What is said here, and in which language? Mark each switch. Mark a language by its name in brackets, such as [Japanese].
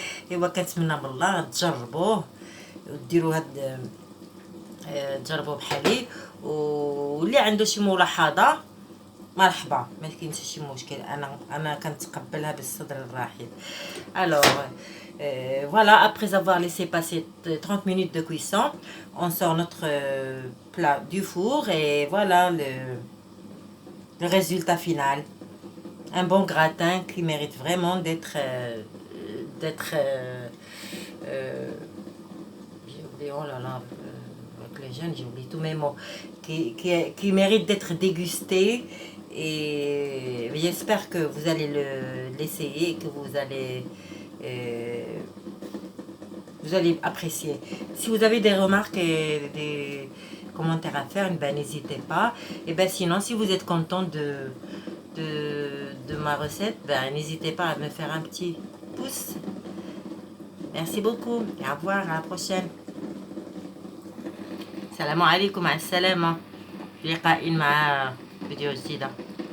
[Arabic] ايوا كنتمنى من الله تجربوه وديروا هاد تجربوه بحالي. واللي عنده شي ملاحظه مرحبا ما كاينش شي مشكل. انا كنتقبلها بالصدر الرحب. [French] Alors voilà, après avoir laissé passer 30 minutes de cuisson, on sort notre plat du four et voilà le résultat final. Un bon gratin qui mérite vraiment d'être j'ai oublié, oh là là, avec les jeunes j'ai oublié tous mes mots, qui mérite d'être dégusté. Et j'espère que vous allez l'essayer et que vous allez apprécier. Si vous avez des remarques et des commentaires à faire, ben n'hésitez pas. Et ben sinon, si vous êtes content de ma recette, ben n'hésitez pas à me faire un petit pouce. Merci beaucoup et au revoir, à la prochaine. [Arabic] Salam alaikum, assalam. في لقاء مع فيديو جديدة.